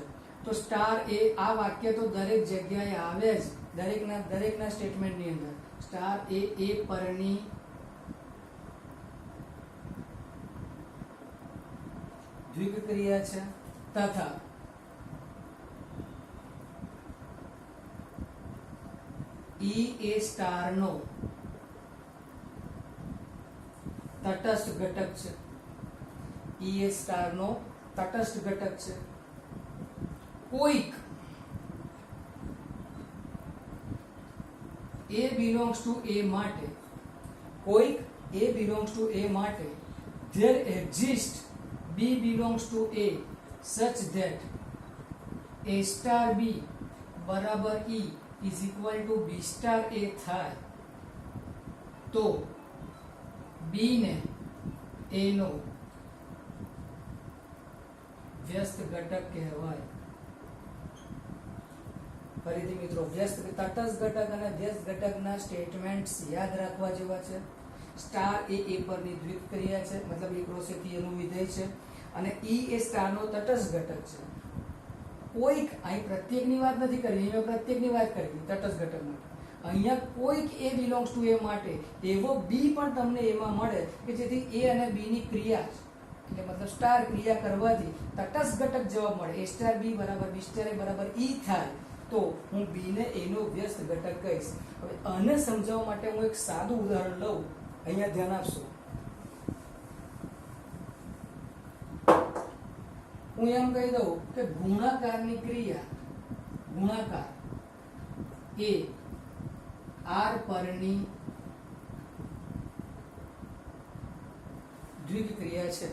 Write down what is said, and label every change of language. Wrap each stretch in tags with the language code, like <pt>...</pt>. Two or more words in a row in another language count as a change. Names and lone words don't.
<gu>તો સ્ટાર એ આ વાક્ય તો દરેક જગ્યાએ આવે જ, દરેકના સ્ટેટમેન્ટની અંદર સ્ટાર એ પરની દ્વિક ક્રિયા છે, તથા ઈ એ સ્ટારનો તટસ્થ ઘટક છે. ઈ એ સ્ટારનો તટસ્થ ઘટક છે.</gu> <en>કોઈક a belongs to a</en> <gu>માટે, કોઈક</gu> <en>a belongs to a માટે there exists b belongs to a such that a star b બરાબર e is equal to b star a</en> <gu>થાય તો b ને a નો વ્યસ્ત ઘટક કહેવાય. ફરીથી મિત્રો, વ્યસ્ત તટસ્થ ઘટક અને વ્યસ્ત ઘટકના સ્ટેટમેન્ટ્સ યાદ રાખવા જેવા છે. સ્ટાર એ પરની દ્વિક ક્રિયા છે, મતલબ એક રોસેથી એનું વિધેય છે, અને ઈ એ સ્ટારનો તટસ્થ ઘટક છે. કોઈક, અહીં પ્રત્યેકની વાત નથી કરી, અહીંયા પ્રત્યેકની વાત કરી તટસ્થ ઘટક માટે. અહીંયા કોઈક</gu> <en>a belongs to a</en> <gu>માટે એવો b પણ તમને એમાં મળે કે જેથી a અને b ની ક્રિયા, એટલે મતલબ સ્ટાર ક્રિયા કરવાથી તટસ્થ ઘટક જવાબ મળે.</gu> <en>a star b</en> <gu>બરાબર</gu> <en>b star a</en> <gu>બરાબર e થાય તો હું b ને a નો વ્યસ્ત ઘટક કહીશ. હવે આને સમજાવવા માટે હું એક સાદું ઉદાહરણ લઉં, અહીંયા ધ્યાન આપશો. હું એમ કહી દઉં કે ગુણાકારની ક્રિયા, ગુણાકાર એ r પરની દ્વિક ક્રિયા છે.</gu>